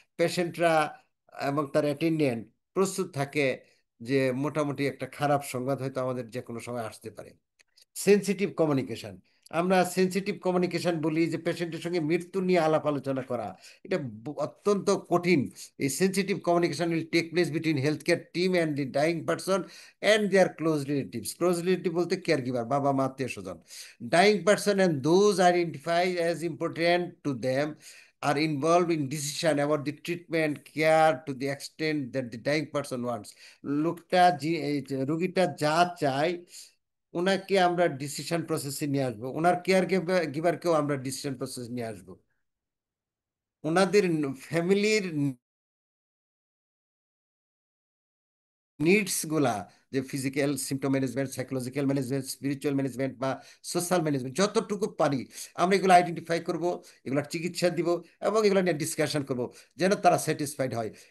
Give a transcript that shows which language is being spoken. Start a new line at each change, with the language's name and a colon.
Bangla: পেশেন্টরা এবং তার অ্যাটেন্ডেন্ট প্রস্তুত থাকে যে মোটামুটি একটা খারাপ সংবাদ হয়তো আমাদের যে কোনো সময় আসতে পারে। সেন্সিটিভ কমিউনিকেশন, আমরা সেন্সিটিভ কমিউনিকেশন বলি, যে পেশেন্টের সঙ্গে মৃত্যু নিয়ে আলাপ আলোচনা করা, এটা অত্যন্ত কঠিন।
English: এই sensitive communication will take place between health care team and the dying person and their close relatives.
Bangla: Close relative বলতে কেয়ার গিভার, বাবা মা আত্মীয় স্বজন।
English: Dying person and those identify as important to them are involved in decision about the treatment care to the extent that the dying person wants.
Bangla: লোকটা এই যে রোগীটা যা চায়, ওনাকে আমরা ডিসিশন প্রসেসে নিয়ে আসবো, ওনার কেয়ার গিভারকেও আমরা ডিসিশন প্রসেস নিয়ে আসবো। ওনাদের ফ্যামিলির নিডস গুলা, যে physical symptom management, psychological management, spiritual management বা সোশ্যাল ম্যানেজমেন্ট, যতটুকু পারি আমরা এগুলো আইডেন্টিফাই করব, এগুলোর চিকিৎসা দিব, এবং এগুলো নিয়ে ডিসকাশন করব যেন তারা স্যাটিসফাইড হয়।